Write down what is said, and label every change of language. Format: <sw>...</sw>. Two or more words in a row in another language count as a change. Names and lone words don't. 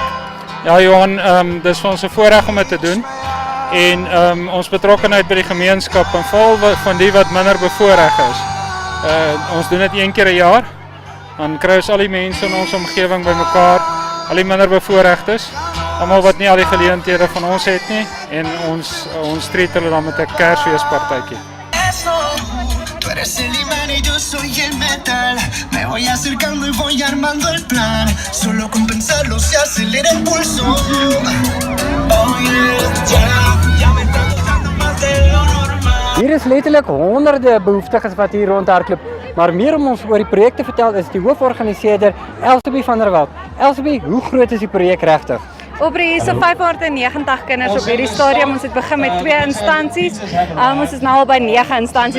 <af>Ja Johan, dit is vir ons 'n voorreg om dit te doen en ons betrokkenheid by die gemeenskap en veral van die wat minder bevoorreg is. Ons doen dit 1 keer 'n jaar, dan kry ons al die mense in ons omgewing bymekaar, al die minder bevoorregtes, almal wat nie al die geleenthede van ons het nie en ons treat hulle dan met 'n Kersfeespartytjie.</af> <es>Tú eres el imán y yo soy el metal. Me voy acercando y voy armando el plan. Solo con pensarlo se acelera el pulso.</es> <en>Oh yeah,</en> <es>ya me está gustando más de lo normal.</es> <af>Hier is letterlik honderde behoeftiges wat hier rondhardloop. Maar meer om ons oor die projek te vertel is die hooforganiseerder Elsabie van der Walt. Elsabie, hoe groot is die projek regtig? Aubrey, hier is 590 kinders op hierdie stadium. Ons het begin met 2 instansies. Ons is nou al by 9 instansies.</af>